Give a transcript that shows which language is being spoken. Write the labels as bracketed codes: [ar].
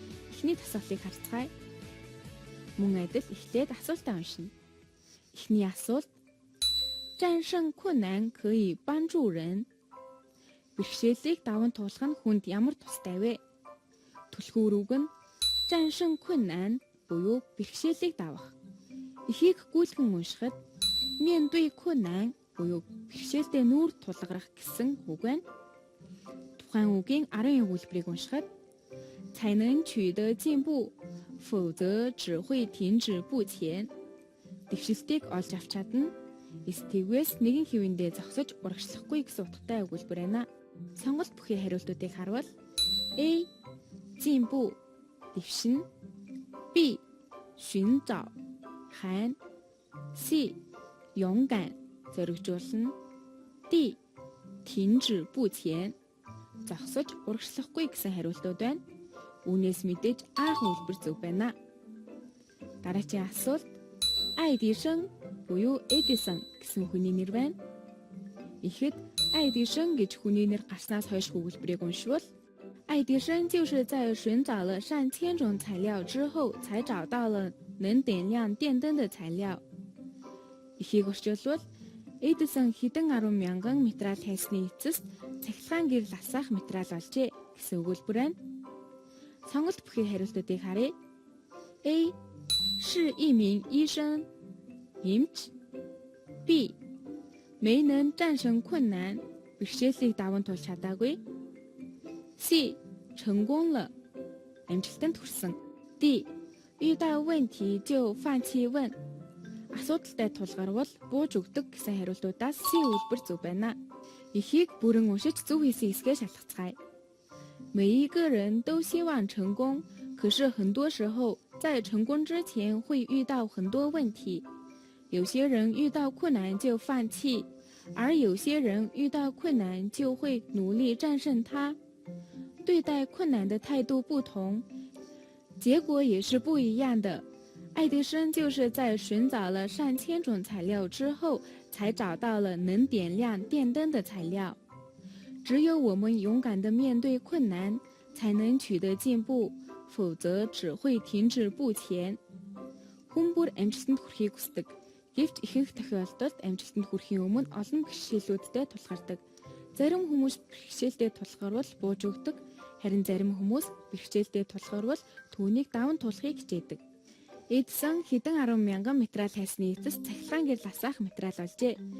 [mn] Эхний асуултыг харцгаая. Мөн адил эхлээд асуултаа уншина. Эхний асуулт: [zh] 战胜困难可以帮助人. [mn] Бэрхшээлийг даван туулах нь хүнд ямар тустай вэ? Түлхүүр үг нь [zh] 战胜困难 [mn] буюу бэрхшээлийг давах. Эхийг гүйлгэн уншихад [zh] 面对困难 [mn] буюу бэрхшээлтэй нүүр тулгарах гэсэн үг байна. Тухайн үгийн 10 өгүүлбэрийг уншихад [zh] 才能取得进步，否则只会停止不前. [mn] Дэвшилтийг олж авч чадна. Стигвэс нэгэн хэвэндээ зогсож урагшлахгүй гэсэн утгатай өгүүлбэр байна. Сонголт бүхий хариултуудыг харвал A. 进步 дэвшин, B. 寻找 хайн, C. 勇敢 зоригжуулна, D. 停止不前 зогсож урагшлахгүй гэсэн хариултууд байна. Үүнээс мэдээж А хэлбэр зөв байна. Дараагийн асуулт: Айдишэн буюу Эдисон гэсэн хүний нэр байна. Ихэд Айдишэн гэж хүний нэр гарснаас хойш өгүүлбэрийг уншвал [zh] 爱迪生就是在寻找了上千种材料之后才找到了能点亮电灯的材料. [mn] Ихийг орчуулбал Эдисон хэдэн 10 мянган материал хайсны эцэст цахилгаан гэрэл асаах материал олжээ гэсэн өгүүлбэр байна. Сонголт бүхий хариултуудыг харъя. [zh] A. 是一名医生 [mn] эмч, [zh] B. 没能战胜困难 [mn] бэрхшээлийг даван туулж чадаагүй, C. [zh] 成功了 [mn] амжилтанд хүрсэн, D. [zh] 遇到问题就放弃问 [mn] асуудалтай тулгарвал бууж өгдөг гэсэн хариултуудаас C үлбэр зөв байна. Эхийг бүрэн уншиж зөв хийсэн хэсгээ шалгацгаая. [zh] 每一个人都希望成功，可是很多时候在成功之前会遇到很多问题。有些人遇到困难就放弃，而有些人遇到困难就会努力战胜它。对待困难的态度不同，结果也是不一样的。爱迪生就是在寻找了上千种材料之后，才找到了能点亮电灯的材料。只有我们勇敢地面对困难，才能取得进步，否则只会停止不前. [mn] Хүн бүр амжилтанд хүрэхийг хүсдэг. Гэвч ихэнх тохиолдолд амжилтанд хүрэхийн өмнө олон бэрхшээлүүдтэй тулгардаг. Зарим хүмүүс бэрхшээлтэй тулгарвал бууж өгдөг, харин зарим хүмүүс бэрхшээлтэй тулгарвал түүнийг даван туулахыг хичээдэг. Эдисон хэдэн 10 мянган материал хайсны эцэст цахилгаан гэрэл асаах материал олжээ.